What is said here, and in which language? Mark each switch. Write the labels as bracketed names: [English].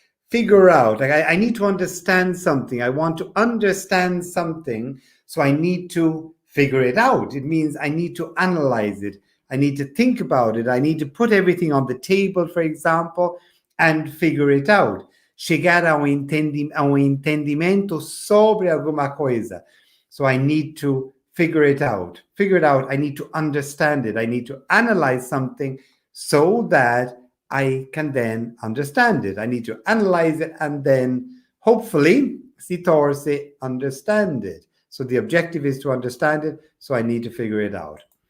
[English] Figure out, like I need to understand something. I want to understand something, so I need to figure it out. It means I need to analyze it. I need to think about it. I need to put everything on the table, for example, and figure it out. [Portuguese] Chegar a un entendimento sobre alguma coisa. [English] So I need to figure it out. Figure it out. I need to understand it. I need to analyze something so that I can then understand it. I need to analyze it and then hopefully si torce understand it. So the objective is to understand it, so I need to figure it out.